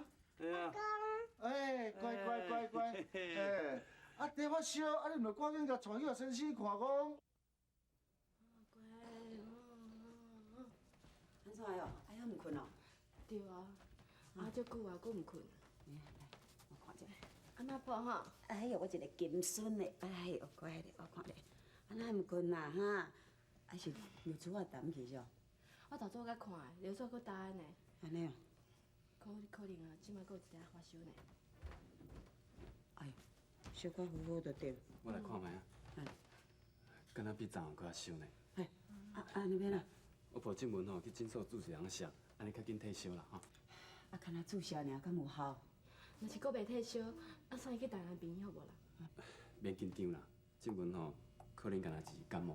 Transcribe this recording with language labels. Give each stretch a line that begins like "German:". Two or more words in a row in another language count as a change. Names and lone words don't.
Min Nan Chinese: 对啊。哎，乖，哎，啊，伫发烧，啊，你唔着赶紧甲带去互先生看讲。安怎哟？哎呀，唔困哦？对啊，足久啊，佫唔困。来，我看者。安那抱哈？哎呦，我一个金孙的，哎呦，乖咧，我看咧，安那唔困啦哈？还是尿珠啊澹去哟？我头早甲看的，流水佫大呢。安尼哦？可能啊，即摆佫有一个发烧呢。哎呦，小可好好就对。我来看卖啊。敢若比昨昏搁较烧呢。哎，安尼免啦。我抱静文吼去诊所注一人烧，安尼较紧退烧啦吼。啊，敢若注射尔，敢有效？若是佫袂退烧，啊，送伊去台南病院好无啦？免紧张啦，静文吼可能敢若是感冒尔。